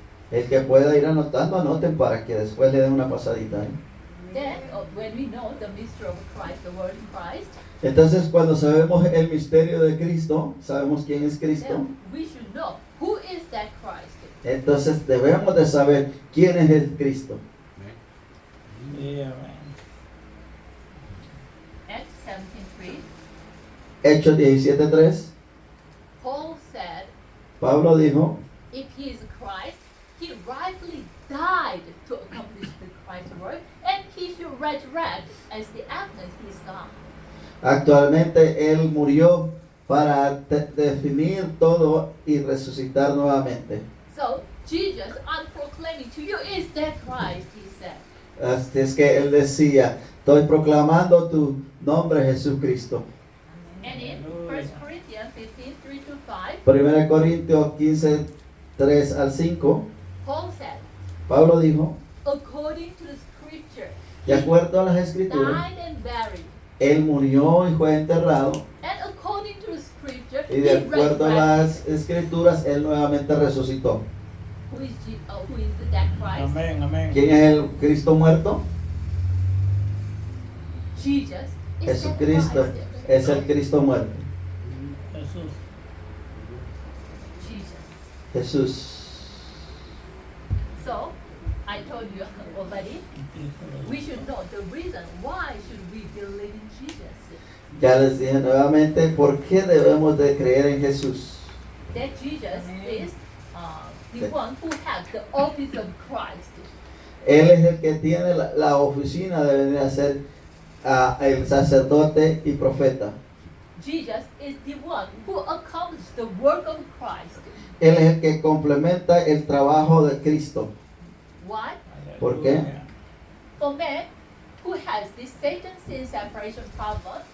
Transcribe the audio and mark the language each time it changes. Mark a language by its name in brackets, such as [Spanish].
[Spanish] El que pueda ir anotando, anoten para que después le den una pasadita. ¿Eh? [English] Then, when we know the mystery of Christ, the word Christ, [Spanish] Entonces, cuando sabemos el misterio de Cristo, sabemos quién es Cristo. [English] then we should know who is that Christ. [Spanish] Entonces, debemos de saber quién es el Cristo. Sí, amén. [English] Acts 17:3, [Spanish] Hechos 17:3, [English] Paul said, [Spanish] Pablo dijo, [English] if he is Christ, he rightly died to accomplish the Christ's work, and he should resurrect as the evidence he is God. [Spanish] actualmente Él murió para definir todo y resucitar nuevamente. [English] So, Jesus, I'm proclaiming to you, is that Christ, he said. [Spanish] Así es que Él decía, estoy proclamando tu nombre Jesucristo. [English] And in 1 Corinthians 15:3-5, [Spanish] 1 Corintios 15, 3 al 5, [English] Paul said, [Spanish] Pablo dijo, [English] according to the scripture, [Spanish] de acuerdo a las escrituras, [English] died and buried. [Spanish] Él murió y fue enterrado, [English] And according to the scripture, [Spanish] y de [English] he [Spanish] acuerdo a [English] resurrected. [Spanish] las escrituras, Él nuevamente resucitó. [English] Who is that Christ? [Spanish] Amén, amén. ¿Quién es el Cristo muerto? [English] Jesus is [Spanish] Jesucristo [English] that Christ. [Spanish] es el Cristo muerto. Jesús. [English] Jesus. [Spanish] Jesús. [English] So, I told you already, we should know the reason why should we believe in Jesus. [Spanish] Ya les dije nuevamente por qué debemos de creer en Jesús. [English] That Jesus is the one who has the office of Christ. [Spanish] Él es el que tiene la oficina de venir a ser el sacerdote y profeta. [English] Jesus is the one who accomplished the work of Christ. [Spanish] Él es el que complementa el trabajo de Cristo. [English] Why? [Spanish] ¿Por qué? [English] For man who has this Satan sin separation problem,